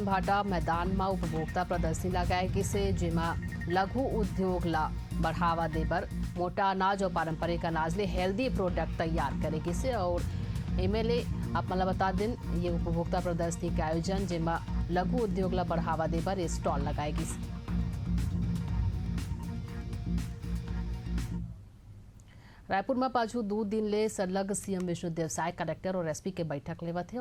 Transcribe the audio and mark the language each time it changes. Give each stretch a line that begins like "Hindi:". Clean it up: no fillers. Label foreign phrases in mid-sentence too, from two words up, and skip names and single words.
Chhattisgarhi: भाटा मैदान में उपभोक्ता प्रदर्शनी लगाएगी से, जेमा लघु उद्योग ला बढ़ावा देबर मोटा अनाज और पारंपरिक अनाज ले
English: healthy product
Chhattisgarhi: तैयार करेगी से। और एमएलए आप मन ला बता दें ये उपभोक्ता प्रदर्शनी के आयोजन जेमा लघु उद्योग ला बढ़ावा देबर ये स्टॉल लगाएगी से। रायपुर में पाछू 2 दिन ले सरलग सीएम विष्णुदेव साय कलेक्टर और एसपी के बैठक लेवत है।